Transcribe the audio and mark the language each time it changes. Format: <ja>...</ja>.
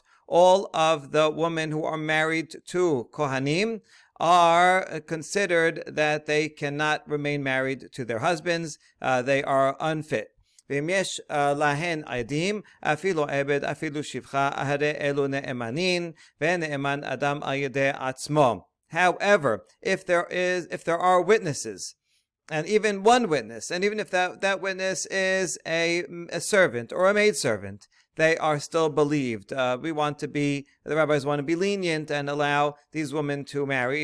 <en>All of the women who are married to Kohanim are considered that they cannot remain married to their husbands. They are unfit.</en> <he>ואם יש להן עדים, אפילו עבד, אפילו שפחה, הרי אלו נאמנים, ונאמן אדם על ידי עצמו.</he> <en>However, if there are witnesses, and even one witness, and even if that witness is a servant or a maidservant, they are still believed. The rabbis want to be lenient and allow these women to marry.</en>